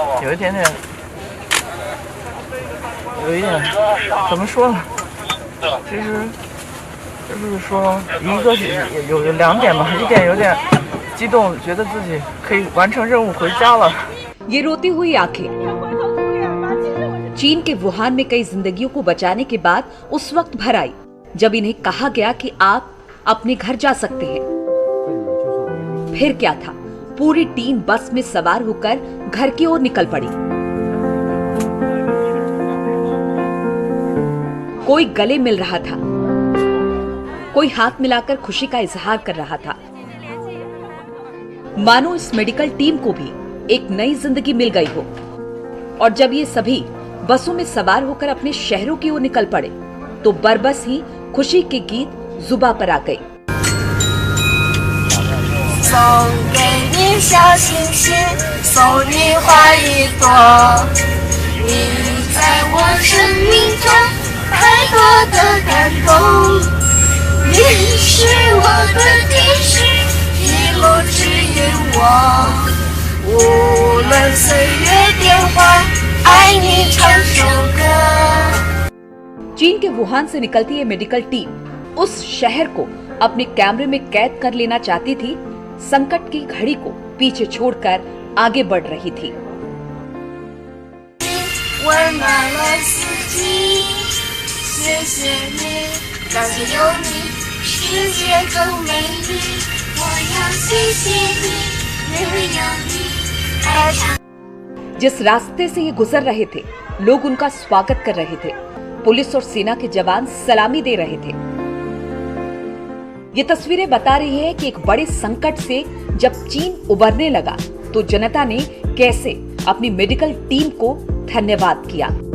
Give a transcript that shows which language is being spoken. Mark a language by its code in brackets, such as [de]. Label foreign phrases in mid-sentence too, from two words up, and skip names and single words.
[zh] 有一点怎么说呢？其实就是说，一个有两点吧，一点有点激动，觉得自己可以完成任务回家了。 [hi] ये रोती हुई आंखें चीन के वुहान में कई जिंदगियों को बचाने के बाद उस वक्त भर आई जब इन्हें कहा गया कि आप अपने घर जा सकते हैं। फिर क्या था, पूरी टीम बस में सवार होकर घर की ओर निकल पड़ी। कोई गले मिल रहा था, कोई हाथ मिलाकर खुशी का इजहार कर रहा था, मानो इस [en] medical team [hi] को भी एक नई जिंदगी मिल गई हो। और जब ये सभी बसों में सवार होकर अपने शहरों की ओर निकल पड़े तो बरबस ही खुशी के गीत जुबां पर आ गए। [zh] 送给你小星星，送你花一朵，你在我生命中太多的感动，你是我的天使，一路指引我，无论岁月变幻，爱你唱首歌。 [hi] चीन के वुहान से निकलती ये [en] medical team [hi] उस शहर को अपने कैमरे में कैद कर लेना चाहती थी। संकट की घड़ी को पीछे छोड़कर आगे बढ़ रही थी। [zh] 温暖了四季，谢谢你，感谢有你，世界更美丽。我要谢谢你，因有你，爱唱。 [hi] जिस रास्ते से ये गुजर रहे थे, लोग उनका स्वागत कर रहे थे। पुलिस और सेना के जवान सलामी दे रहे थे। ये तस्वीरें बता रही है कि एक बड़े संकट से जब चीन उबरने लगा तो जनता ने कैसे अपनी [en] medical team [hi] को धन्यवाद किया।